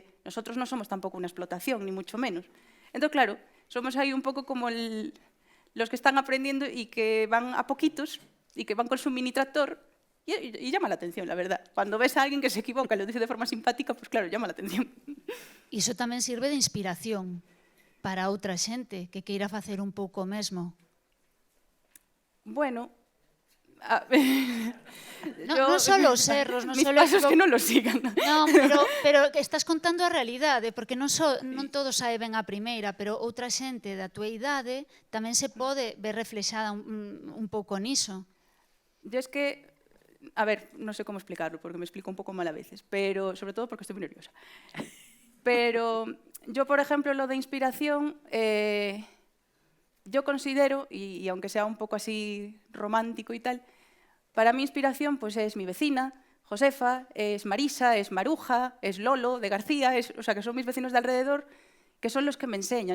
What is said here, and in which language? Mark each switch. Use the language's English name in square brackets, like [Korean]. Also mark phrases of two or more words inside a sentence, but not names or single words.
[Spanish] Nosotros no somos tampoco una explotación, ni mucho menos. Entonces, claro, somos ahí un poco como los que están aprendiendo y que van a poquitos y que van con su mini tractor. Y llama la atención, la verdad. Cuando ves a alguien que se equivoca y lo dice de forma simpática, pues claro, llama la atención. [Galician] Iso tamén sirve de inspiración para outra xente que queira facer un pouco o mesmo. Bueno, non só os erros, non [Spanish] mis [Galician] só pasos que non los sigan. Non, pero que estás contando a realidade, porque non todo sae ben a primeira, pero outra xente da tua idade tamén se pode ver reflexada un pouco niso. [Spanish] Yo es que a ver, no sé cómo explicarlo, porque me explico un poco mal a veces, pero sobre todo porque estoy muy nerviosa. Pero yo, por ejemplo, lo de inspiración, yo considero, y aunque sea un poco así romántico y tal, para mí inspiración pues es mi vecina, Josefa, es Marisa, es Maruja, es Lolo de García, o sea, que son mis vecinos de alrededor, que son los que me enseñan.